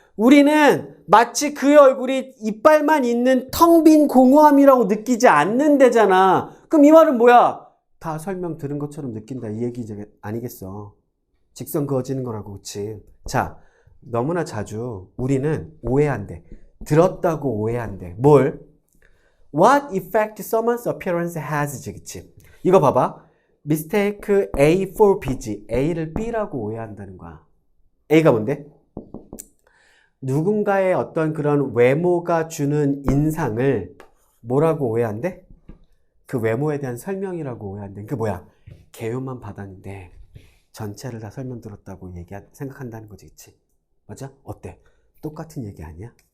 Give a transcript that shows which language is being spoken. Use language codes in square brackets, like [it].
[ko] 우리는 마치 그의 얼굴이 이빨만 있는 텅 빈 공허함이라고 느끼지 않는데잖아. 그럼 이 말은 뭐야? 다 설명 들은 것처럼 느낀다. 이 얘기 아니겠어. 직선 그어지는 거라고, 그치? 자, 너무나 자주 우리는 오해한대. 들었다고 오해한대. 뭘? [en] What effect someone's appearance has, 그치? 이거 봐봐. mistake A for B지. [ko] A를 B라고 오해한다는 거야. A가 뭔데? 누군가의 어떤 그런 외모가 주는 인상을 뭐라고 오해한대? 그 외모에 대한 설명이라고 오해한대. 그게 뭐야? 개요만 받았는데 전체를 다 설명 들었다고 생각한다는 거지, 그치? 맞아? 어때? 똑같은 얘기 아니야?